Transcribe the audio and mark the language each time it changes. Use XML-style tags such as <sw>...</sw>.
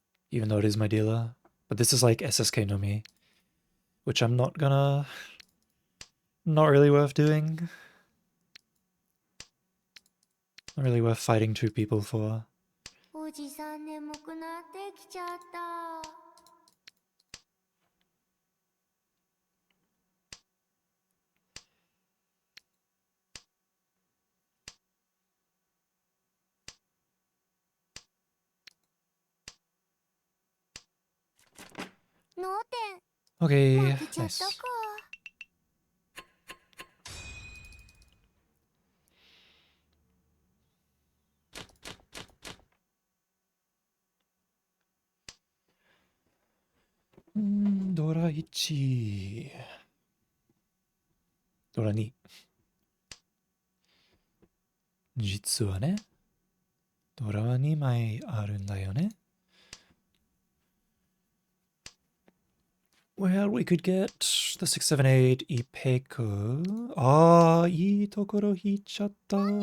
<en>Even though it is my dealer. But this is like SSK no Mi, which I'm not gonna... Not really worth doing. Not really worth fighting 2 people for.</en> <ja>おじさん眠くなってきちゃった。脳天</ja> <en>Okay,</en> <ja>負けちゃった</ja> <en>nice.</en> <ja>か。</ja> <en>Dora 1. Dora 2.</en> <ja>実はね、ドラは2枚あるんだよね。</ja> <en>Well, we could get the 678 Ipeku.</en> <ja>Ah, いいところ引いちゃった。</ja>